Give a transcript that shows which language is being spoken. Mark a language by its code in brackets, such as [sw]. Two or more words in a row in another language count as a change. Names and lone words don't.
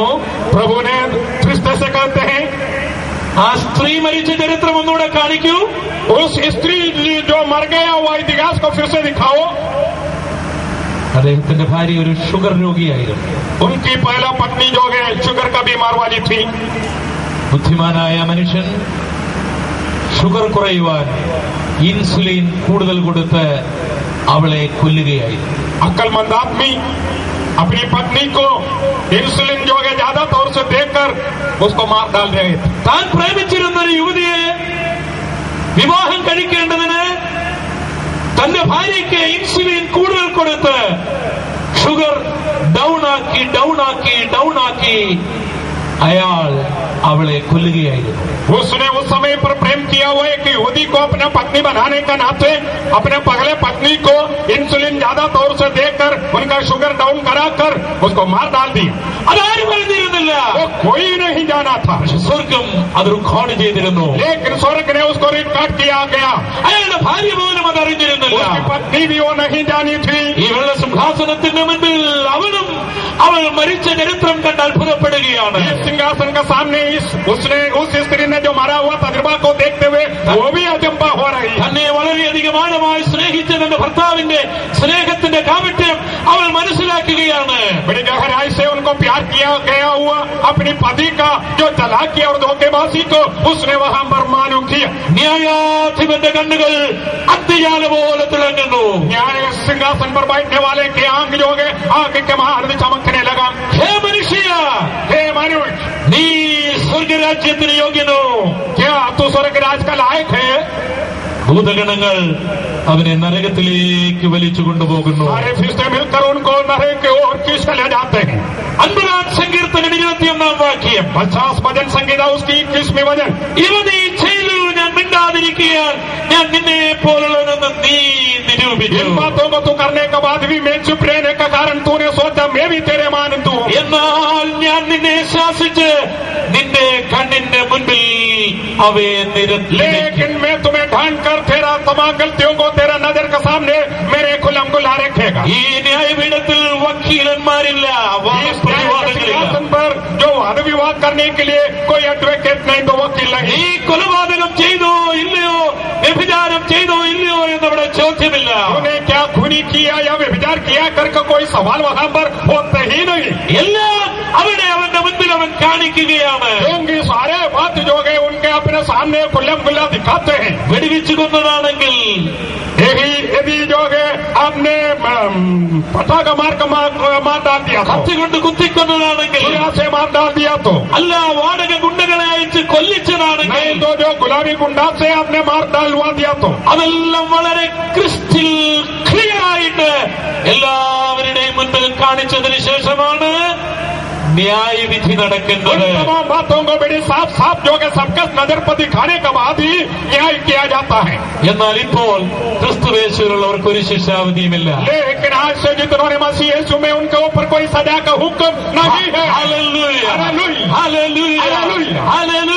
[hi] प्रभु ने फरिश्ते से कहते हैं [ml] ആ സ്ത്രീ മരിച്ച ചരിത്രം ഒന്നുകൂടെ കാണിക്കൂ. [hi] उस स्त्री जो मर गया हुआ इतिहास को फिर से दिखाओ. [ml] അദ്ദേഹത്തിന്റെ ഭാര്യ ഒരു ഷുഗർ രോഗിയായിരുന്നു. [hi] उनकी पहला पत्नी जो है शुगर का बीमार वाली थी. [ml] ബുദ്ധിമാനായ മനുഷ്യൻ ഷുഗർ കുറയുവാൻ ഇൻസുലിൻ കൂടുതൽ കൊടുത്ത് അവളെ കൊല്ലുകയായിരുന്നു. [hi] अक्लमंद आदमी अपनी पत्नी को इंसुलिन जो है ज्यादा तौर से देकर उसको मार डाल रहे थे. [ml] താൻ പ്രേമിച്ചിരുന്ന ഒരു യുവതിയെ വിവാഹം കഴിക്കേണ്ടതിന് തന്റെ ഭാര്യയ്ക്ക് ഇൻസുലിൻ കൂടുതൽ കൊടുത്ത് ഷുഗർ ഡൗൺ ആക്കി അയാൾ അവളെ കൊല്ലുകയായിരുന്നു. [hi] उसने उस समय पर प्रेम किया हुआ एक युवती को अपना पत्नी बनाने का नाते अपने पहले पत्नी को इंसुलिन ज्यादा तौर से देकर उनका शुगर डाउन कराकर उसको मार डाल दिया. [ml] അതാരും അറിഞ്ഞിരുന്നില്ല. [hi] वो कोई नहीं जाना था. [ml] സ്വർഗം അത് റെക്കോർഡ് ചെയ്തിരുന്നു. [hi] लेकिन स्वर्ग ने उसको रिकॉर्ड किया गया. [ml] അയാളുടെ ഭാര്യ പോലും അത് അറിഞ്ഞിരുന്നില്ല. [hi] उसकी पत्नी भी वो नहीं जानी थी. [ml] ഈ വെള്ള സിംഹാസനത്തിന്റെ മുൻപിൽ അവൾ മരിച്ച ചരിത്രം കണ്ട് അത്ഭുതപ്പെടുകയാണ്. [hi] इस सिंहासन का सामने उसने उस स्त्री ने जो मरा हुआ तजुर्बा को देखते हुए वो भी अजंबा हो रही है. [ml] തന്നെ വളരെയധികം ആഴമായി സ്നേഹിച്ച തന്റെ ഭർത്താവിന്റെ സ്നേഹത്തിന്റെ കാപട്യം അവൾ മനസ്സിലാക്കുകയാണ്. [hi] बड़ी गहराई से उनको प्यार किया गया हुआ अपनी पति का जो चालाकी और धोखेबाजी को उसने वहां पर मालूम किया. [ml] ന്യായാധിപന്റെ കണ്ണുകൾ അത്തിയാല പോലെ തിളങ്ങുന്നു. [hi] न्याय सिंहासन पर बैठने वाले की आंख जो है आंख के महारथ चमकने लगा. [ml] ഹേ മനുഷ്യ, [hi] हे मनुष्य, [ml] നീ സ്വർഗരാജ്യത്തിന് യോഗ്യനോ? [hi] क्या तू स्वर्ग राज का लायक है? [ml] ഭൂതഗണങ്ങൾ അവനെ നരകത്തിലേക്ക് വലിച്ചു കൊണ്ടുപോകുന്നു. [hi] सारे फिस्ते मिलकर उनको नरक की ओर खींच कर ले जाते हैं. [ml] 50 സങ്കീർത്തനം 21 വാക്യം. [hi] 50 भजन संगीता उसकी 21वीं भजन. [ml] ഇവ നീ ചെയ്തു, ഞാൻ മിണ്ടാതിരിക്കാൻ ഞാൻ നിന്നെ പോലുള്ളതെന്ന് നീ നിരൂപിച്ചു. [hi] इन बातों को तू करने के बाद भी मैं चुप रहने का कारण तूने सोचा मैं भी तेरे मानंद हूं. [ml] എന്നാൽ ഞാൻ നിന്നെ ശാസിച്ച് നിന്റെ കണ്ണിന്റെ മുൻപിൽ അവയെ നിരത്തി. [hi] लेकिन मैं तुम्हें ढांढ कर तेरा तमाम गलतियों को तेरा नजर के सामने मेरे खुलम गुला रखेगा. [ml] ഈ ന്യായപീഠത്തിൽ വക്കീലന്മാരില്ല, [hi] सिंहासन पर जो वाद विवाद करने के लिए कोई एडवोकेट नहीं, तो वकील नहीं. [ml] നീ കൊലപാതകം ചെയ്തോ ഇല്ലയോ, വ്യഭിചാരം ചെയ്തോ ഇല്ലയോ എന്നവിടെ ചോദ്യമില്ല. [hi] तूने क्या खूनी किया या व्यभिचार किया करके कोई सवाल वहां पर होते ही नहीं. [ml] എല്ലാം അവിടെ അവന്റെ മുൻപിൽ അവൻ കാണിക്കുകയാണ്. [hi] क्योंकि सारे बात जो है उनके अपने सामने खुल्लम खुल्ला दिखाते हैं. [ml] വെടിവെച്ചു കൊന്നതാണെങ്കിൽ [hi] यदि जो है आपने पटाखा मार डाल दिया, [ml] കത്തി കൊണ്ട് കുത്തിക്കൊന്നതാണെങ്കിൽ, [hi] छुरा से मार डाल दिया तो, [ml] അല്ല വാടക ഗുണ്ടകളെ അയച്ച് കൊല്ലിച്ചതാണെങ്കിൽ, [hi] नहीं तो जो गुलाबी गुंडा से आपने मार डालवा दिया तो, [ml] അതെല്ലാം വളരെ [en] crystal clear [ml] ആയിട്ട് എല്ലാവരുടെയും മുൻപിൽ കാണിച്ചതിന് ശേഷമാണ് ന്യായവിധി നടക്കുന്നത്. [hi] तमाम बातों को बड़ी साफ साफ जो कि सबके नजर पर दिखाने के बाद ही न्याय किया जाता है. [ml] എന്നാൽ ഇപ്പോൾ ക്രിസ്തുയേശുവിലുള്ളവർക്ക് ഒരു ശിക്ഷാവിധിയുമില്ല. [hi] लेकिन आज से जितनों ने मसीह यीशु में उनके ऊपर कोई सजा का हुक्म नहीं है. हालेलुया, हालेलुया, हालेलुया, हालेलुया.